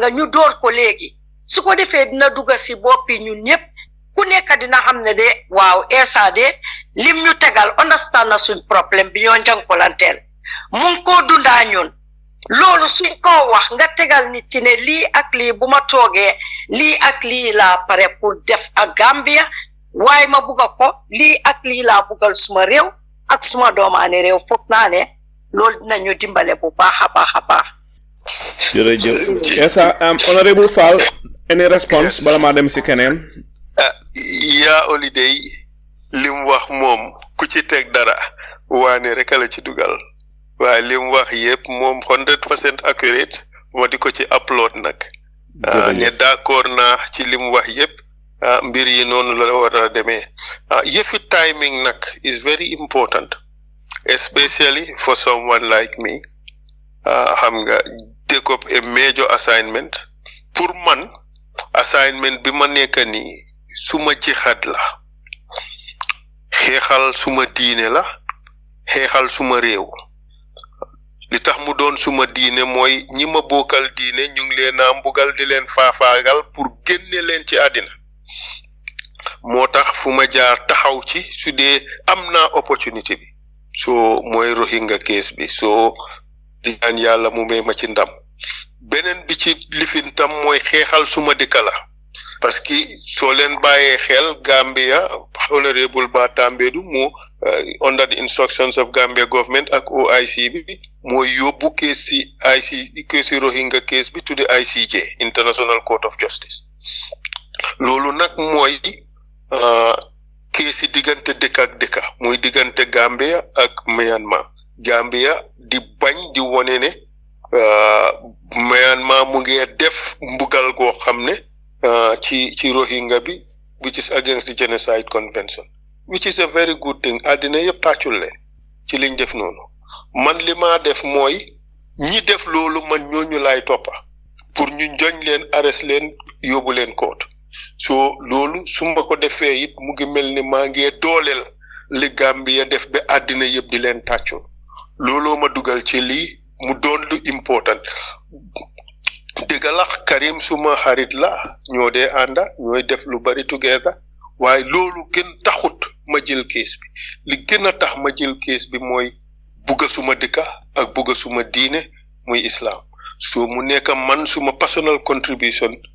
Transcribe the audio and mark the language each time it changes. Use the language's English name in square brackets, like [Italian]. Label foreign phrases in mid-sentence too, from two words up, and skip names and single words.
[Wolof] nga ñu door ko léegi su ko defee dina dugal si boppi ñun ñëpp ku nekk dina xam ne de waaw Essa de lim ñu tegal understand na suñ problème bi ñoo njànkulanteel mu ngi koo dundaa ñun loolu suñ ko wax nga tegal nit ci ne lii ak lii bu ma toogee lii ak lii laa pare pour def ak Gambia waaye ma bugga ko lii ak lii laa buggal suma réew ak suma doomaane réew foog naa ne loolu dinañu dimbale bu baax a baax a baax. jërëjëf Essa honorable Fall [English] any response [Wolof] bala maa dem si keneen. yaa holiday lim wax moom ku ci teg dara waane rek la ci dugal waaye lim wax yëpp moom 100% accurate ma di ko ci upload nag ne d'accord naa ci lim wax yëpp mbir yi noonu la war a demee yëfi timing nag [English] is very important especially for someone like me [Wolof] xam nga [English] take up a major assignment [Wolof] pour man assignment bi ma nekk nii suma jihad la xeexal suma diine la xeexal suma réew li tax mu doon suma diine mooy ñi ma bokkal diine ñu ngi leen a mbugal di leen faafaagal pour génne leen ci àddina moo tax fu ma jaar taxaw ci su dee am naa opportunité bi soo mooy Rohingya case bi soo di ñaan yàlla mu may ma ci ndam beneen bi ci lifin tam mooy xeexal suma dëkk la parce que soo leen bàyyee xel Gambia Honourable Ba Tambadou mu [English] under the instructions of Gambia government [Wolof] ak OIC bi mooy yóbbu case si case Rohingya case bi [English] to the ICJ International Court of Justice [Wolof] loolu nag mooy case yi diggante dëkk ak dëkk muy diggante Gambia ak Myanmar Gambia di bañ di wone ne Myanmar mu ngi def mbugal goo xam ne ci Rohingya bi [English] which is against the Genocide Convention which is a very good thing [Wolof] àddina yëpp tàccul leen ci liñ def noonu man li ma def mooy ñi def loolu man ñooñu laay toppa pour ñu njoñ leen arrest leen yóbbu leen koot so loolu su ma ko defee it mu ngi mel ni maa ngi dooleel li Gambia def ba àddina yëpp di leen tàccul looloo ma dugal ci lii mu doon lu important dëgg la Karim suma xarit la ñoo dee ànda ñooy def lu bari together waaye loolu gën taxut ma jël case bi li gën a tax ma jël case bi mooy bugga suma dëkka ak bugga suma diine muy islam so mu nekk man suma [English] personal contribution